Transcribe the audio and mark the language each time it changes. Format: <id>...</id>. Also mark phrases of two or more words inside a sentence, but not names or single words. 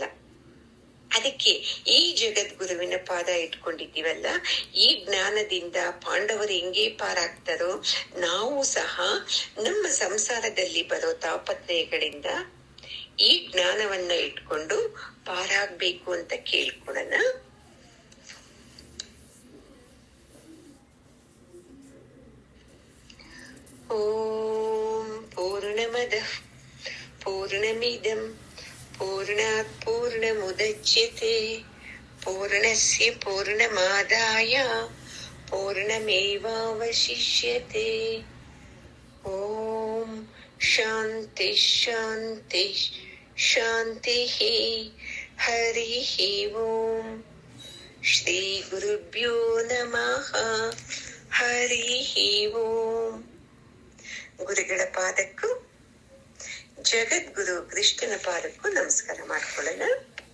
<kn>ಅದಕ್ಕೆ ಈ ಜಗದ್ಗುರುವಿನ ಪಾದ ಇಟ್ಕೊಂಡಿದ್ದೀವಲ್ಲ, ಈ ಜ್ಞಾನದಿಂದ ಪಾಂಡವರು ಹೆಂಗೆ ಪಾರಾಗ್ತಾರೋ ನಾವು ಸಹ ನಮ್ಮ ಸಂಸಾರದಲ್ಲಿ ಬರೋ ತಾಪತ್ರಯಗಳಿಂದ ಈ ಜ್ಞಾನವನ್ನ ಇಟ್ಕೊಂಡು ಪಾರಾಗ್ಬೇಕು ಅಂತ ಕೇಳ್ಕೊಳ್ಳೋಣ.</kn> <sa>ಓಂ ಪೂರ್ಣಮದಃ ಪೂರ್ಣಮಿದಂ ಪೂರ್ಣಾತ್ ಪೂರ್ಣಮುದಚ್ಯತೆ ಪೂರ್ಣಸ್ಯ ಪೂರ್ಣಮಾದಾಯ ಪೂರ್ಣಮೇವಾವಶಿಷ್ಯತೆ. ಓಂ ಶಾಂತಿ ಶಾಂತಿ ಶಾಂತಿ. ಹರಿ ಓಂ. ಶ್ರೀ ಗುರುಭ್ಯೋ ನಮಃ. ಹರಿ ಓಂ.</sa> <kn>ಗುರುಗಳ ಪಾದಕ್ಕೂ ಜಗದ್ಗುರು ಕೃಷ್ಣನ ಪಾದಕ್ಕೂ ನಮಸ್ಕಾರ ಮಾಡ್ಕೊಳ್ಳೋಣ.</kn>